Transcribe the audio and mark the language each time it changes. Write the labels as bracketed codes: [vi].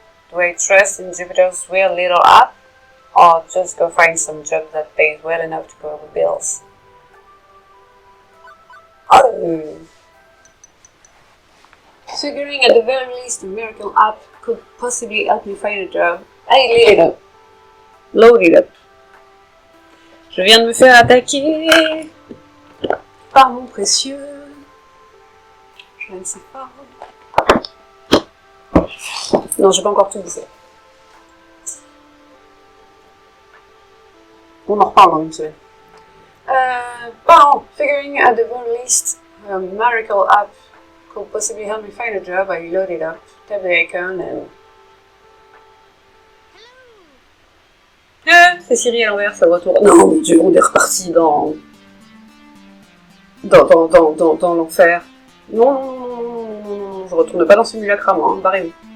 [en] Do I trust in Jupiter's weird little app? Or just go find some job that pays well enough to cover the bills? Oh. Figuring at the very least a miracle app could possibly help me find a job, I lit it up. Load it up. [fr] Je viens de me faire attaquer par mon précieux. Je ne sais pas. Non, j'ai pas encore tout bouffé. On en reparle dans une semaine. [en] Bon, figuring at the very least a miracle app could possibly help me find a job, I load it up, tap the icon and... [fr] C'est Siri à l'envers, ça retourne. Non, mon Dieu, on est reparti dans l'enfer. Non, je retourne pas dans Simulacra, moi, hein, barrez-vous.